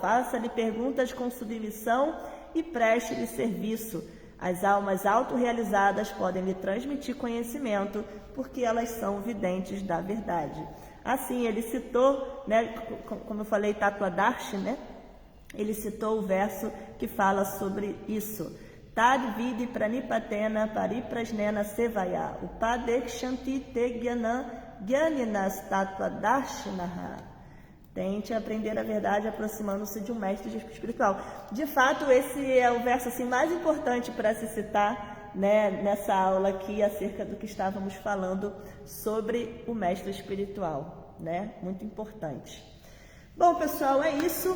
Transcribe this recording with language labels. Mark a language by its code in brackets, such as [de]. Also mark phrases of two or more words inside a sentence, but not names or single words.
[pt] Faça-lhe perguntas com submissão e preste-lhe serviço. As almas autorrealizadas podem lhe transmitir conhecimento, porque elas são videntes da verdade. Assim, ele citou, né, como eu falei, Tattvadarshi, né? Ele citou o verso que fala sobre isso. [sa] तद्विद्धि प्रणिपातेन परिप्रश्नेन सेवया उपदेक्ष्यन्ति ते ज्ञानिनस् तत्त्वदर्शिनः. [pt] Tente aprender a verdade aproximando-se de um mestre espiritual. De fato, esse é o verso assim, mais importante para se citar, né, nessa aula aqui acerca do que estávamos falando sobre o mestre espiritual, né? Muito importante. Bom, pessoal, é isso.